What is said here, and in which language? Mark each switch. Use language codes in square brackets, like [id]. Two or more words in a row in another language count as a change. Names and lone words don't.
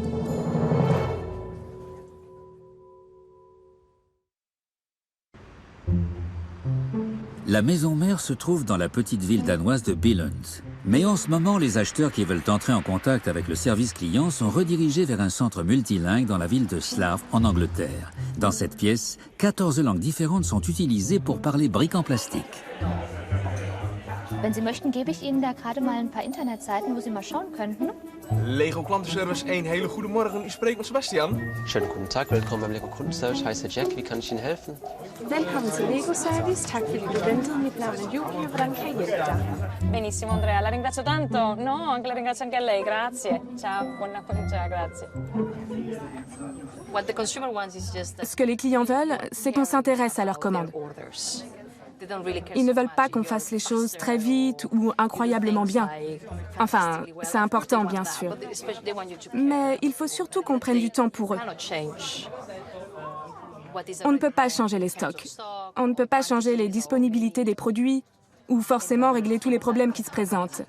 [fr] La maison mère se trouve dans la petite ville danoise de Billund. Mais en ce moment, les acheteurs qui veulent entrer en contact avec le service client sont redirigés vers un centre multilingue dans la ville de Slough, en Angleterre. Dans cette pièce, 14 langues différentes sont utilisées pour parler briques en plastique. [de] Wenn Sie möchten, gebe ich Ihnen da gerade mal ein paar Internetseiten, wo Sie mal schauen könnten. [nl] Lego Klantenservice 1, hele goede morgen. U spreekt met Sebastian. [de] Schönen guten Tag, willkommen beim Lego Kundenservice. Ich heiße Jack, wie kann ich Ihnen helfen? [da] Velkommen til Lego Service. Tak fordi du ventede. Mit navn er Julia. Hvordan kan jeg hjælpe dig? [it] Benissimo Andrea, la ringrazio tanto. No, anche la ringrazio anche a lei, grazie. Ciao, buona ciao, grazie. [en] What the consumer wants is just [fr] Ce que les clients veulent, c'est qu'on s'intéresse à leurs commandes. Ils ne veulent pas qu'on fasse les choses très vite ou incroyablement bien. Enfin, c'est important, bien sûr. Mais il faut surtout qu'on prenne du temps pour eux. On ne peut pas changer les stocks. On ne peut pas changer les disponibilités des produits ou forcément régler tous les problèmes qui se présentent.